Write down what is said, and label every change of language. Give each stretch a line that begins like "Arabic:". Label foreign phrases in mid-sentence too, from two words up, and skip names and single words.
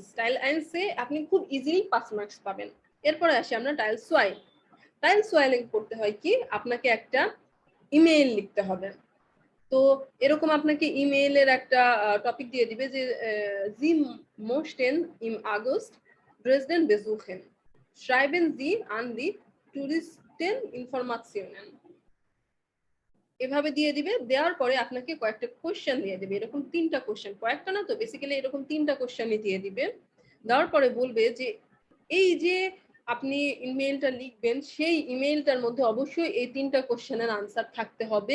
German: Teil eins
Bangla: আপনি খুব ইজিলি 5 মার্কস পাবেন। এরপরে আসি আমরা
German: Teil zwei.
Bangla: টাইল সোয়াইলিং করতে হয় কি, আপনাকে একটা ইমেইল লিখতে হবে। তো এরকম আপনাকে ইমেইলের একটা টপিক দিয়ে দিবে যে
German: Sie möchten im August Dresden besuchen schreiben Sie an die Touristeninformationen।
Bangla: এভাবে দিয়ে দিবে। দেওয়ার পরে আপনাকে কয়েকটা কোশ্চেন দিয়ে দিবে, এরকম 3টা কোশ্চেন, কয়েকটা না তো বেসিক্যালি এরকম 3টা কোশ্চেনই দিয়ে দিবে। দেওয়ার পরে বলবে যে এই যে আপনি ইমেইলটা লিখবেন সেই ইমেইলটার মধ্যে অবশ্যই এই 3টা কোশ্চেনের আনসার থাকতে হবে।